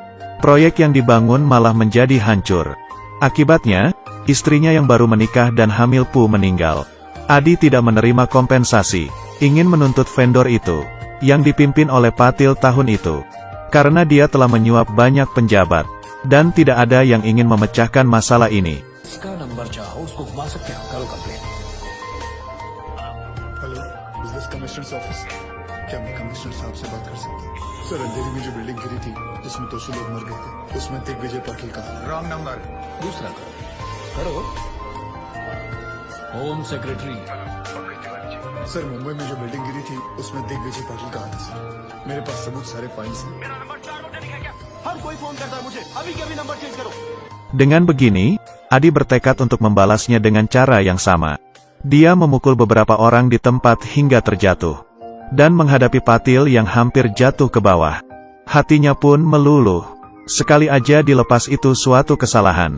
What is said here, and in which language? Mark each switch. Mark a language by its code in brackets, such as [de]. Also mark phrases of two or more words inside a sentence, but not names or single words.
[id] Proyek yang dibangun malah menjadi hancur. Akibatnya, istrinya yang baru menikah dan hamil pun meninggal. Adi tidak menerima kompensasi, ingin menuntut vendor itu, yang dipimpin oleh Patil tahun itu. Karena dia telah menyuap banyak penjabat, dan tidak ada yang ingin memecahkan masalah ini. [en] Hello, business commissioner's office. [hi] क्या मैं कमिश्नर साहब से बात कर सकता हूँ? सर, अंधेरी में जो बिल्डिंग गिरी थी, जिसमें 200 लोग मर गए थे, उसमें दिग्विजय पाटिल का [en] wrong number, [hi] दूसरा करो [en] home secretary. [hi] सर, मुंबई में जो बिल्डिंग गिरी थी, उसमें दिग्विजय पाटिल का था सर। मेरे पास सबूत सारे फाइल्स हैं। मेरा नंबर 4 नोट नहीं है क्या? हर कोई फोन करता है मुझे, अभी के अभी [en] number change [hi] करो। [id] Dengan begini, Adi bertekad untuk membalasnya dengan cara yang sama. Dia memukul beberapa orang di tempat hingga terjatuh, dan menghadapi Patil yang hampir jatuh ke bawah. Hatinya pun meluluh. Sekali aja dilepas itu suatu kesalahan.